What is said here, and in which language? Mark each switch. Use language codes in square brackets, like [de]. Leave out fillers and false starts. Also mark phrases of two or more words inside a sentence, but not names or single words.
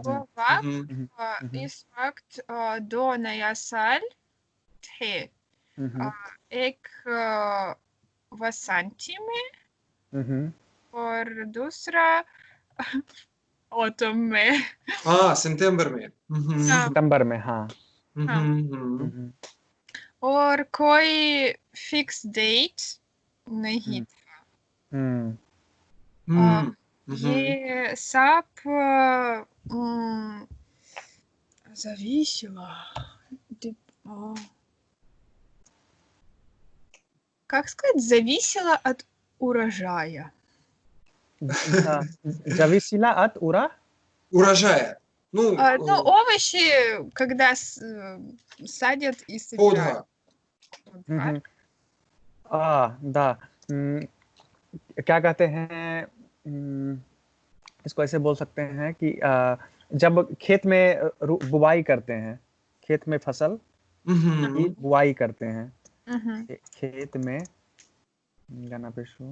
[hi] वो वक्त इस वक्त दो नया साल थे, एक वसंती में और दूसरा ऑटम में। हाँ, सितंबर में। सितंबर में, हाँ। और कोई फिक्स डेट नहीं था। ये सब зависело. [ru] Как сказать, зависело от урожая. Зависело от урожая. Ну, овощи, когда садят и собирают. да. [hi] क्या कहते हैं, इसको ऐसे बोल सकते हैं कि जब खेत में बुवाई करते हैं, खेत में फसल की बुवाई करते हैं, खेत में गाना पे शो,